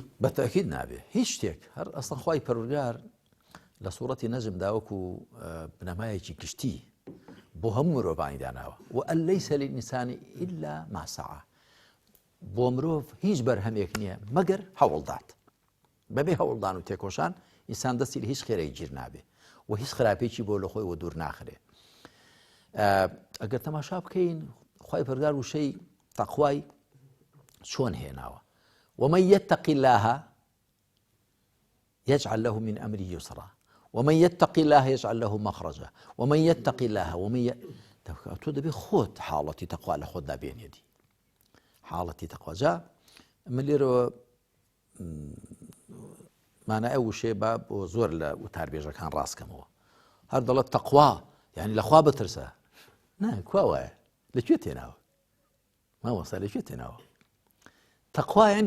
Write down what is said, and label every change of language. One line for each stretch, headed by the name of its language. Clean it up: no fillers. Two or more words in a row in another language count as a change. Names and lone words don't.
Central Kurdish: بەتەکید نابێ هیچ شتێک هەر ئەسڵ خوای پەروەردگار لە سوورەتی نەجم داوەکو بنەمایەکی گشتی بۆ هەموو مرۆڤانی داناوە
Arabic: وئەن لەیسە للئینسانی ئیلا ما سعى
Central Kurdish: بۆ مرۆڤ هیچ بەرهەمێک نییە مەگەر هەوڵدات بەبێ هەوڵدان و تێکۆشان ئینسان دەستی لە هیچ خێرەی گیر نابێ و هیچ خراپێکی بۆ لە خۆی و دوور ناخرێ ئەگەر تەماشا بکەین خوای پەروەردگار وشەی تەقوای چۆن هێناوە
Arabic: ومن يتق الله يجعل له من أمره يسرا ومن يتق الله يجعل له مخرجا ومن يتق الله
Central Kurdish: تۆ دەبێ خۆت حاڵەتی تەقوا لە خۆت دابێنێتی حاڵەتی تەقوا جا من لێرەوە مانای ئەو وشێ با بۆ زۆر لە وتاربێژەکان ڕاستکەمەوە هەر دەڵێت تەقوا یعنی لەخوا بترسە نا کوا وایە لەکوێ تێناوە مامۆستا لەکوێ تێناوە تەقوا یعنی